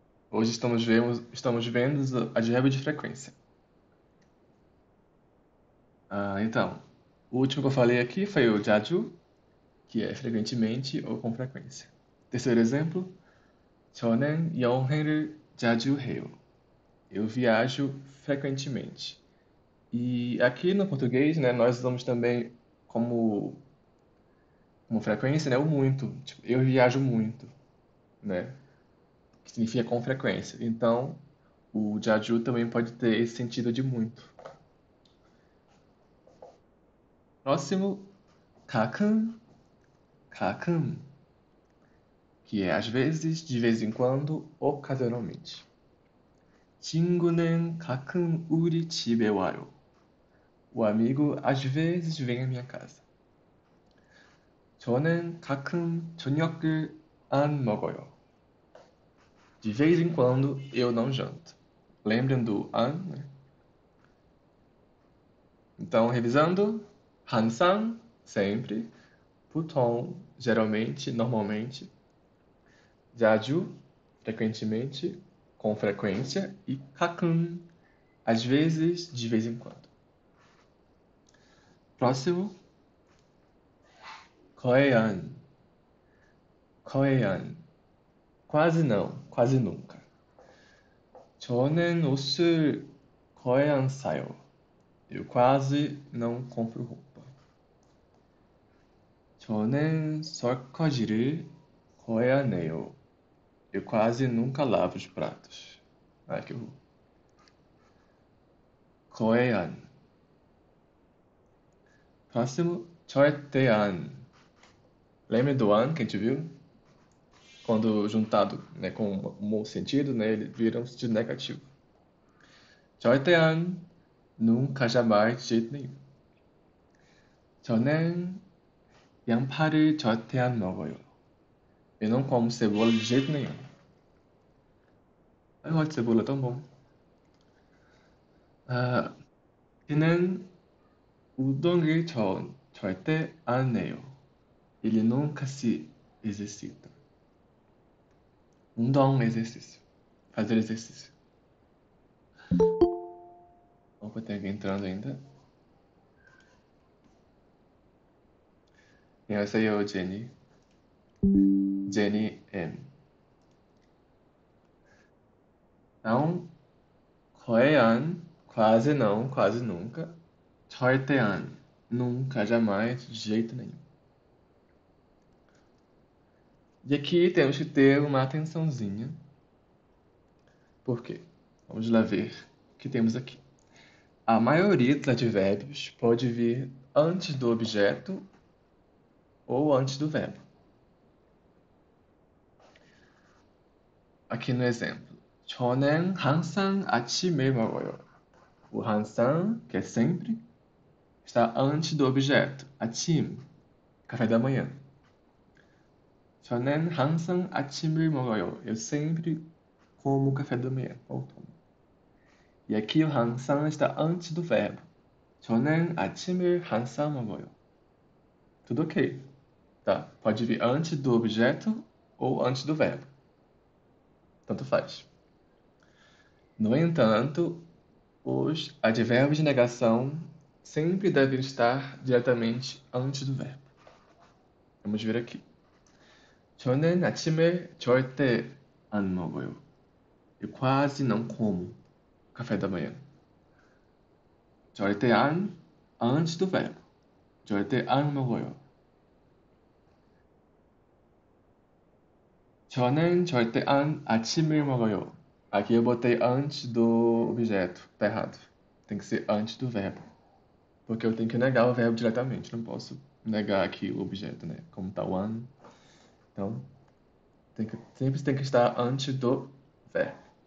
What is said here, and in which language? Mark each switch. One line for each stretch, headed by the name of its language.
Portuguese: Hoje estamos vendo os advérbios de frequência. Então, o último que eu falei aqui foi o 자주, que é frequentemente ou com frequência. Terceiro exemplo,
Korean: 저는 여행을 자주 해요.
Portuguese: Eu viajo frequentemente. E aqui no português, né, nós usamos também como frequência, né, o muito. Tipo, eu viajo muito, né, que significa com frequência. Então, o 자주 também pode ter esse sentido de muito. Próximo, 가끔, 가끔, que é às vezes, de vez em quando, ocasionalmente.
Korean: 친구는 가끔 우리 집에 와요.
Portuguese: O amigo às vezes vem à minha casa.
Korean: 저는 가끔 저녁을 안 먹어요.
Portuguese: De vez em quando eu não janto. Lembrem do an, né? Então, revisando, 항상, sempre, 보통, geralmente, normalmente, 자주, frequentemente, com frequência, e 가끔, às vezes, de vez em quando. Próximo, 거의 안, 거의 안, quase não, quase nunca.
Korean: 저는 옷을 거의 안 사요.
Portuguese: Eu quase não compro roupa.
Korean: 저는 설거지를 거의 안 해요.
Portuguese: Eu quase nunca lavo os pratos. Ai, que horror.
Korean: 거의 안.
Portuguese: Próximo,
Korean: 절대 안.
Portuguese: Lembra do an que a gente viu? Quando juntado, né, com um sentido, né, ele vira um sentido negativo.
Korean: 절대 안.
Portuguese: Nunca, jamais, de jeito nenhum.
Korean: 저는 양파를 절대 안 먹어요.
Portuguese: Eu não como cebola de jeito nenhum. Eu gosto de cebola, é tão bom.
Korean: 그는 운동을 절대 안 해요.
Portuguese: Ele nunca se exercita. 운동, exercício. Fazer exercício. Opa, tem alguém entrando ainda.
Korean: 안녕하세요, 제니. 제니 M.
Portuguese: Então, 거의 안, quase não, quase nunca. 절대 안, nunca, jamais, de jeito nenhum. E aqui temos que ter uma atençãozinha. Por quê? Vamos lá ver o que temos aqui. A maioria dos advérbios pode vir antes do objeto ou antes do verbo. Aqui no exemplo.
Korean: 저는 항상 아침을 먹어요.
Portuguese: O 항상, que é sempre, está antes do objeto. 아침, café da manhã.
Korean: 저는 항상 아침을 먹어요.
Portuguese: Eu sempre como café da manhã. Ou tomo. E aqui o 항상 está antes do verbo.
Korean: 저는 아침을 항상 먹어요.
Portuguese: Tudo ok, tá? Pode vir antes do objeto ou antes do verbo. Tanto faz. No entanto, os advérbios de negação sempre devem estar diretamente antes do verbo. Vamos ver aqui.
Korean: 저는 아침을 절대 안 먹어요.
Portuguese: Eu quase não como café da manhã. 절대 안, antes do verbo.
Korean: 절대 안 먹어요. 저는 절대 안 아침을 먹어요.
Portuguese: Aqui eu botei antes do objeto. Tá errado. Tem que ser antes do verbo. Porque eu tenho que negar o verbo diretamente. Não posso negar aqui o objeto, né? Como tá one. Então, sempre tem que estar antes do verbo.